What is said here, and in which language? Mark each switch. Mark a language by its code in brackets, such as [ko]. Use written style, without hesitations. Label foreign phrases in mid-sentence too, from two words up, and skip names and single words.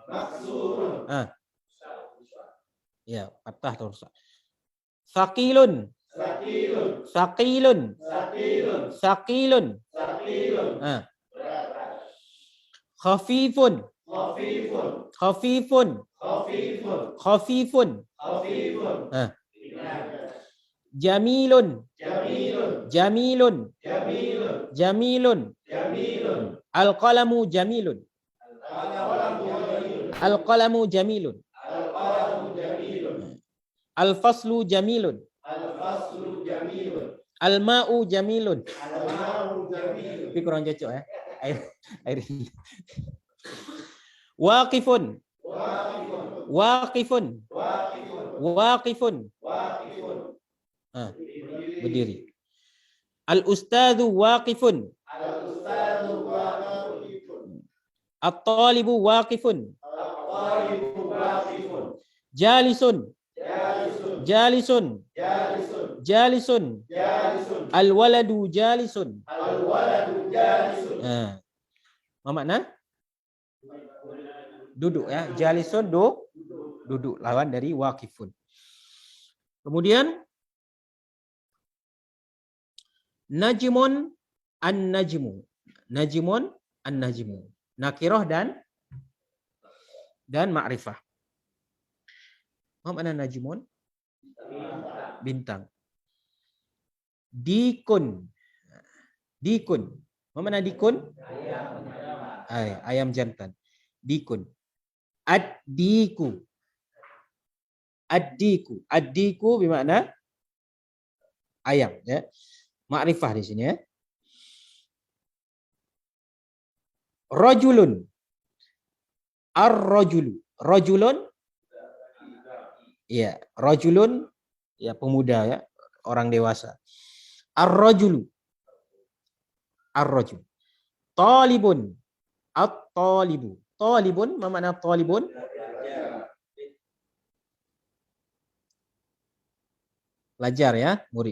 [id] Ya, patah terus. [ar] ثقيلٌ. ثقيلٌ. ثقيلٌ. خفيفٌ. خفيفٌ. خفيفٌ. Jamilun. جميلٌ. جميلٌ. القلمُ جميلٌ. القلمُ جميلٌ. الفصلُ جميلٌ. الفصلُ جميلٌ. الماءُ جميلٌ. الماءُ جميلٌ. [id] Tapi kurang cocok ya. Air ini. Waqifun. [ar] Waqifun. Waqifun. Waqifun. Waqifun. Waqifun. Berdiri. الأستاذُ واقفٌ. الأستاذُ واقفٌ. الطالبُ واقفٌ. الطالبُ واقفٌ. Jalisun. Jalisun. Jalisun. Jalisun. Jalisun. Jalisun. الولدُ جالسٌ. الولدُ جالسٌ. [id] Apa makna? Duduk ya. Jalisun duduk lawan dari waqifun. [ar] Kemudian نجمٌ النجمُ. نجمٌ النجمُ. [id] Nakirah dan ma'rifah. Apa makna najmun? Bintang. [ar] ديكٌ. ديكٌ. [id] Apa makna dikun? Ayam jantan. Dikun. [ar] الديكُ. الديكُ. [id] Ad-diku bermakna ayam ya. Ma'rifah di sini ya. Rajulun. [ar] الرجلُ. رجلٌ. [id] Ya, rajulun ya pemuda ya, orang dewasa. [ar] الرجلُ. الرجل. طالبٌ. الطالبُ. Talibun, [id] apa makna talibun? Pelajar ya, murid.